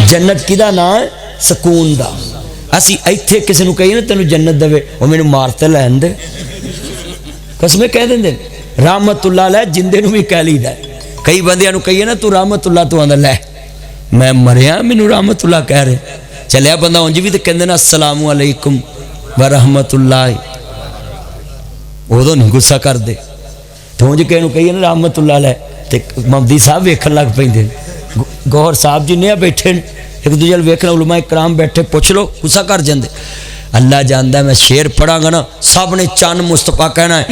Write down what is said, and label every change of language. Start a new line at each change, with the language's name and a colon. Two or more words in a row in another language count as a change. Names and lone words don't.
Punjabi: جنت کہدا نام ہے سکون دا اسی ایتھے کسے نوں کہیے نا تینوں جنت دوے او مینوں مار تے لین دے قسمیں کہہ دیندے رحمت اللہ لے جیندے نوں وی کہہ لیندا کئی بندیاں نوں کہیے نا توں رحمت اللہ توں آندا لے میں مریا مینوں رحمت اللہ کہہ رہے چلیا بندہ انج وی تے کہندے نا
Arabic: السلام عليكم ورحمة الله
Punjabi: اودوں نہیں غصہ کردے تے انج کسے نوں کہیے نا رحمت اللہ لے تے محمدی صاحب ویکھن لگ پیندے گوہر صاحب جنے بیٹھے اک دوجے ویکھنا علما کرام بیٹھے پچھ لو غصہ کر جاندے. اللہ جاندا میں شعر پڑھاں گا نا سب نے چن مصطفیٰ کہنا ہے.